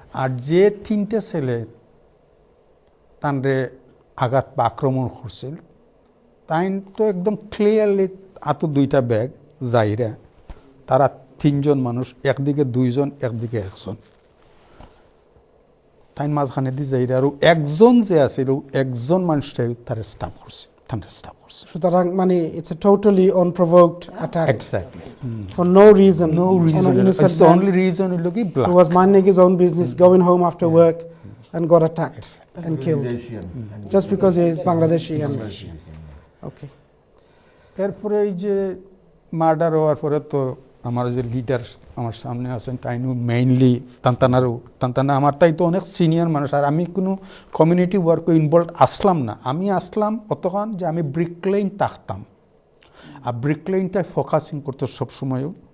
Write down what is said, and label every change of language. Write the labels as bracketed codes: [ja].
[bn] আর যে 3টে ছেলে তানরে আঘাত বা আক্রমণ করছিল তাই তো একদম ক্লিয়ারলি আতো 2টা ব্যাগ যাইরা, তারা 3জন মানুষ, একদিকে 2জন একদিকে 1জন, তাই মাঝখানে দিয়ে যাইরা। আর একজন যে আছিল একজন মানুষটাই তার স্টাফ করছে, তাদের স্টাফ করছে। সুতরাং মানে [en] It's a totally unprovoked attack exactly, for no reason. no reason. It's the only reason is looking black. Who was minding his own business, going home after work, and got attacked and killed just because he is Bangladeshi. Okay. [bn] এরপরে এই যে murder হওয়ার পরে তো আমার যে leader আমার সামনে আছেন তাই মেইনলি তান্তানা আমার তাই তো অনেক সিনিয়র মানুষ। আর আমি কোনো কমিউনিটি ওয়ার্কে ইনভলভ আসলাম না, আমি আসলাম অতক্ষণ যে আমি ব্রিকলেইন থাকতাম, আর ব্রিকলেইনটাই ফোকাসিং করতো সবসময়ও।